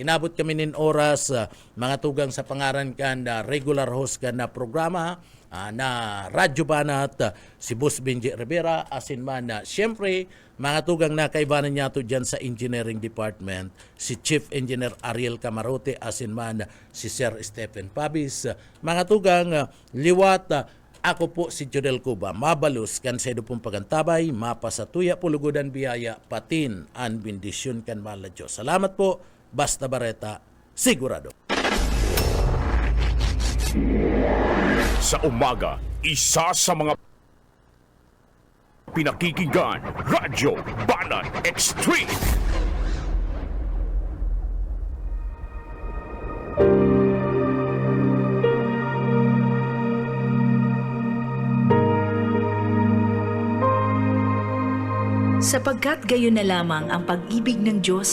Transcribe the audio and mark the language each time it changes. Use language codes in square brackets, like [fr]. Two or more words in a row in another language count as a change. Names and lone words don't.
[bik] Inabot kami nin oras, mga tugang sa pangaran kan regular host kan na programa na Radyo Banat, si Boss Benji Rivera, asin man siyempre mga tugang na kaibanan niya to dyan sa Engineering Department, si Chief Engineer Ariel Camarote, asin man si Sir Stephen Pabis, mga tugang liwat, ako po si Jodel Cuba, mabalus kan sa pong pagantabay, mapasatuya pulugudan biyaya, patin an bendisyon kan mahal na Diyos. Salamat po, Basta Barreta, sigurado. [tl] Sa umaga, isa sa mga pinakikinggan, Radyo Banat Extreme. Sapagkat gayon na lamang ang pag-ibig ng Diyos